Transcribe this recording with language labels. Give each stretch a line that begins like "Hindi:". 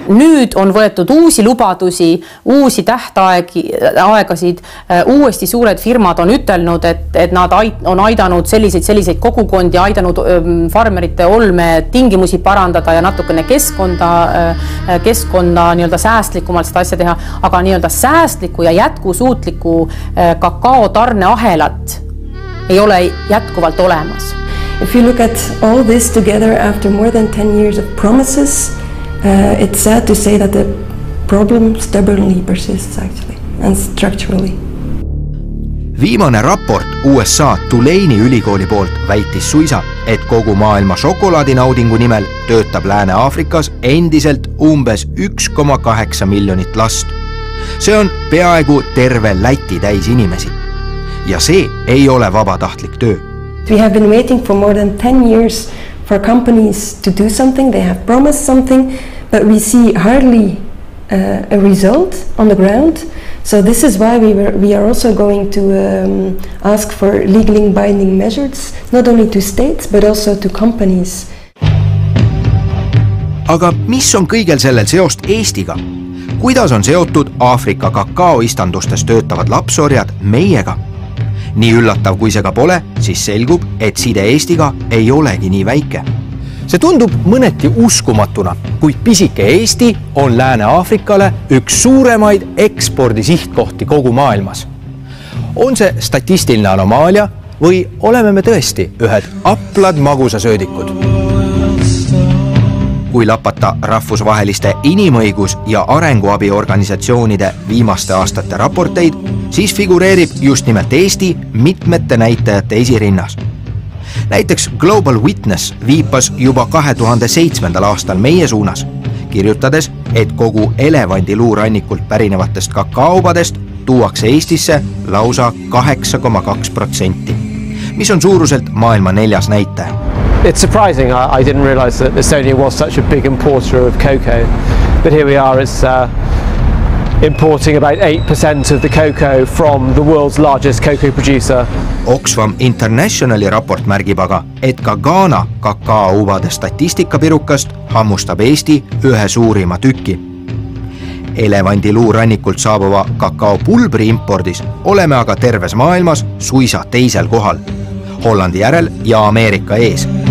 Estonian: Nüüd on võetud uusi lubadusi, uusi tähtaegasid, uuesti suured firmad on ütelnud, et nad on aidanud selliseid kogukondi, aidanud farmerite olme tingimusi parandada ja natukene keskkonna nii-öelda säästlikumalt seda asja teha, aga nii-öelda säästliku ja jätkusuutliku kakao tarneahelat ei ole jätkuvalt olemas.
English: If you look at all this together after more than 10 years of promises, it's sad to say that the problem stubbornly persists actually and structurally.
Estonian: Viimane raport USA Tulane'i ülikooli poolt väitis suisa, et kogu maailma šokolaadinaudingu nimel töötab Lääne-Aafrikas endiselt umbes 1,8 miljonit last. See on peaaegu terve Läti täis inimesi. Ja see ei ole vabatahtlik töö.
English: We have been waiting for more than 10 years for companies to do something. They have promised something, but we see hardly a result on the ground. So this is why we are also going to ask for legally binding measures, not only to states, but also to companies.
Estonian: Aga mis on kõigel sellel seost Eestiga? Kuidas on seotud Aafrika kakaoistandustes töötavad lapsorjad meiega? Nii üllatav kui see ka pole, siis selgub, et side Eestiga ei olegi nii väike. See tundub mõneti uskumatuna, kuid pisike Eesti on Lääne-Aafrikale üks suuremaid ekspordisihtkohti kogu maailmas. On see statistiline anomaalia või oleme me tõesti ühed aplad magusasöödikud? Kui lapata rahvusvaheliste inimõigus- ja arenguabiorganisatsioonide viimaste aastate raporteid, siis figureerib just nimelt Eesti mitmete näitajate esirinnas. Näiteks Global Witness viipas juba 2007. aastal meie suunas, kirjutades, et kogu elevandiluurannikult pärinevatest kakaobadest tuuakse Eestisse lausa 8,2%, mis on suuruselt maailma 4. näitaja.
English: It's surprising. I didn't realise that Estonia was such a big importer of cocoa, but here we are. It's importing about 8% of the cocoa from the world's largest cocoa producer.
Estonian: Oxfam Internationali raport märgib aga, et ka Ghana kakaoubade statistikapirukast hammustab Eesti ühe suurima tüki. Elevandiluurannikult saabuva kakaopulbri impordis oleme aga terves maailmas suisa teisel kohal, Hollandi järel ja Ameerika ees.